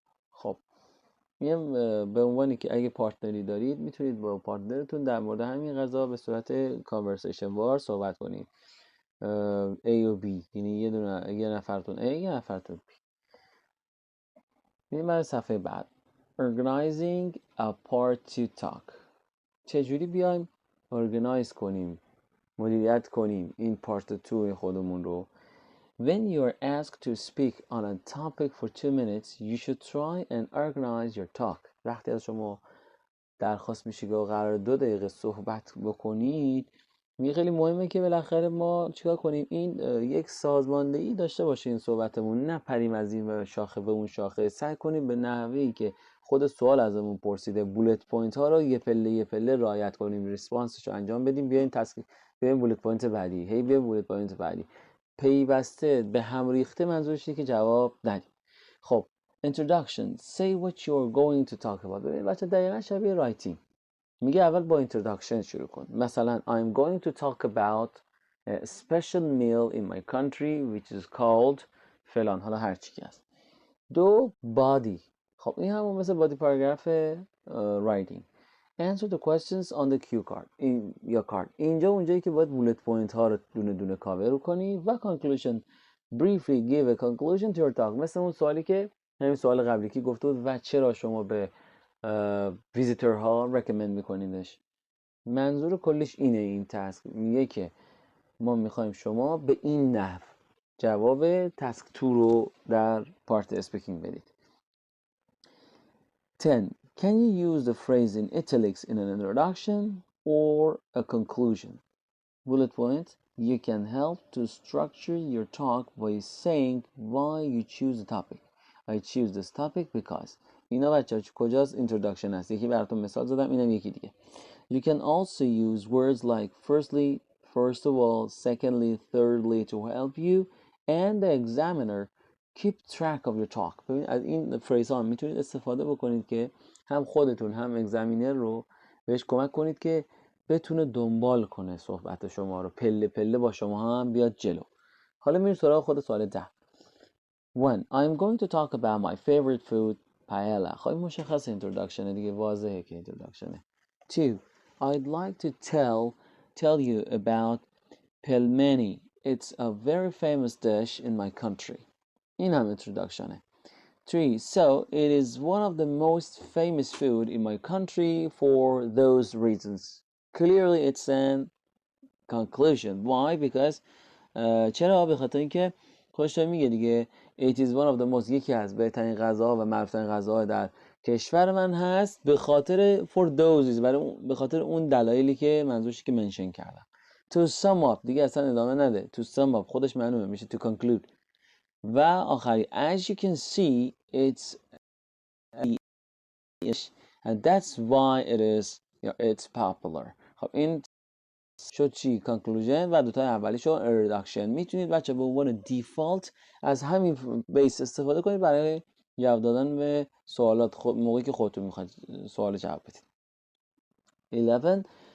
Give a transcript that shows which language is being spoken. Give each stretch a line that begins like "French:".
Persian: خب میگم به عنوانی که اگه پارتنری دارید میتونید با پارتنرتون در مورد همین غذا به صورت کانورسیشن وار صحبت کنید. A و B، یعنی یه نفرتون A یه نفرتون B. میریم برای صفحه بعد.
English: Organizing a part to talk.
Persian: چجوری بیایم organize کنیم، مدیریت کنیم این پارت 2 خودمون رو.
English: When you are asked to speak on a topic for 2 minutes, you should try and organize your talk.
Persian: وقتی از شما درخواست میشه که قرار 2 دقیقه صحبت بکنید، میگه خیلی مهمه که بالاخره ما چیکار کنیم، این یک سازماندهی داشته باشه این صحبتمون، نه پریم از این شاخه به اون شاخه. سعی کنیم به نحوهی که خود سوال ازمون پرسیده بولت پوینت ها رو یه پله رعایت کنیم، ریسپانسش رو انجام بدیم، بیاین بیاین بولت پوینت بعدی، بیاین بولت پوینت بعدی، پیوسته به هم ریخته. منظورش اینه که جواب ندیم. خب introduction.
English: Say what you're going to talk about.
Persian: ببین بچه دقیقا شبیه رایتینگ. میگه اول با introduction شروع کن.
English: مثلا I'm going to talk about a special meal in my country which is called فلان،
Persian: حالا هر چی که هست.
English: 2. body.
Persian: خب این همون مثل body paragraph writing.
English: Answer the questions on the cue card.
Persian: این یا کارت. اینجا اونجایی که باید bullet point ها رو دونه دونه کاور کنی. و conclusion.
English: Briefly give a conclusion to your talk.
Persian: مثل اون سوالی که همین سوال قبلی که گفته بود و چرا شما به ویزیتور ها رکمند میکنیدش. منظور کلش اینه. این تاسک میگه که ما میخوایم شما به این نحو جواب تاسک 2 رو در پارت اسپیکینگ بدید. 10.
English: Can you use the phrase in italics in an introduction or a conclusion? Bullet point. You can help to structure your talk by saying why you choose the topic. I choose this topic because.
Persian: اینا بچه کجاست introduction هست. یکی براتون مثال زدم، اینم یکی دیگه.
English: You can also use words like firstly, first of all, secondly, thirdly to help you and the examiner keep track of your talk.
Persian: ببین از این فریز ها میتونید استفاده بکنید که هم خودتون هم اگزامینر رو بهش کمک کنید که بتونه دنبال کنه صحبت شما رو، پله پله با شما هم بیاد جلو. حالا میریم سراغ خود سوال 10. 1.
English: I'm going to talk about my favorite food, paella.
Persian: خب مشخص introduction دیگه، واضحه که introduction. 2.
English: I'd like to tell you about pelmeni. It's a very famous dish in my country.
Persian: این هم introduction. 3.
English: So it is one of the most famous food in my country for those reasons. Clearly it's an conclusion. Why?
Persian: Because چرا؟ به خاطر اینکه خودش میگه دیگه
English: it is one of the most،
Persian: یکی از بهترین غذاها و معروفترین غذاها در کشور من هست، به خاطر
English: for those،
Persian: به خاطر اون دلایلی که منظورش که منشن کردم.
English: To sum up
Persian: دیگه اصلا ادامه نده.
English: To sum up
Persian: خودش معلومه میشه
English: to conclude.
Persian: و آخری
English: as you can see it's and that's why it's popular.
Persian: خب این شد چی؟ conclusion و دوتای اولی شد introduction. میتونید بچه به عنوان دیفالت از همین بیس استفاده کنید برای جواب دادن به سوالات موقعی که خودتون میخواید سوال جواب بدید. 11.